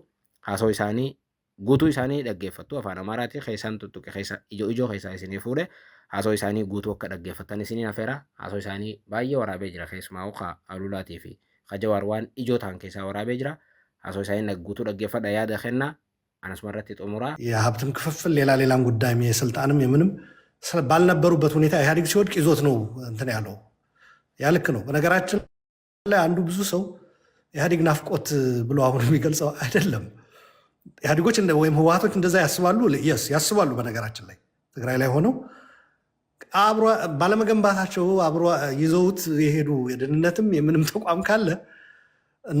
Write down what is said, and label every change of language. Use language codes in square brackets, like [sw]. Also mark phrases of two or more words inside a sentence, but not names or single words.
[om] Haasoo isaanii guutuu isaanii dhaggeeffattu afaan Amaaraatiin keessaan tuttuqe keessa ijoo keessaa isinii fuudhe haasoo isaanii guutuu akka dhaggeeffattan isinii afeera. Haasoo isaanii baay'ee waraabee jira keessumaa Alulaatii fi Jawaar waan ijoo ta'an keessaa waraabee jira. Haasoo isaanii guutuu dhaggeeffadha yaada kennaa. [am] አነስመረት ጥሙራ የሀብትም ክፍፍል ሌላም ጉዳይ የስልጣንም የምንም ባልነበሩበት ሁኔታ ኢህአዴግ ሲወድቅ ይዞት ነው እንትን ያለው። ያ ልክ ነው። በነገራችን ላይ አንዱ ብዙ ሰው ኢህአዴግ ናፍቆት ብሎ አሁን የሚገልጸው አይደለም። ኢህአዴጎች ወይም ህወሓቶች እንደዛ ያስባሉ፣ ያስባሉ። በነገራችን ላይ ትግራይ ላይ ሆነው አብሮ ባለመገንባታቸው አብሮ ይዘውት የሄዱ የደህንነትም የምንም ተቋም ካለ እና